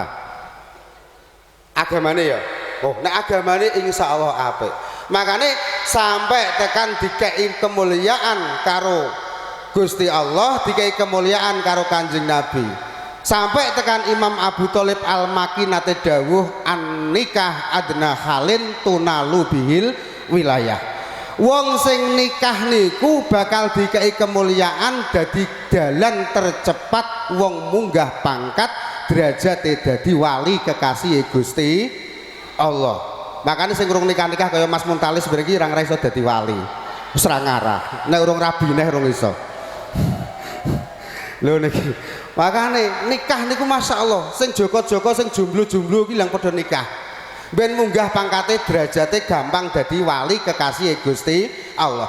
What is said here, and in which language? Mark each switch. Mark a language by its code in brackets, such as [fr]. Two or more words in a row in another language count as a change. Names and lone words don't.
[jv] Agamane ya. Oh, nek agamane insyaallah apik. Makane sampai tekan dikei kemuliaan karo Gusti Allah, dikei kemuliaan karo Kanjeng Nabi. Sampai tekan Imam Abu Thalib Al-Maki nate dawuh [ar] النكاح أدنى حال تنال به الولاية. [jv] Wong sing nikah niku bakal dikei kemuliaan dadi dalan tercepat wong munggah pangkat derajate dadi wali kekasih Gusti Allah. Makanya sing urung nikah-nikah kaya Mas Muntalis [id] sebenarnya orang [jv] iso dadi wali. Wis ra ngarah. Nek urung rabi neh urung iso. Lho niki. Makane nikah niku masyaallah, sing joko-joko sing jomblo-jomblo ki lang padha nikah. Ben munggah pangkate derajate gampang dadi wali kekasih Gusti Allah.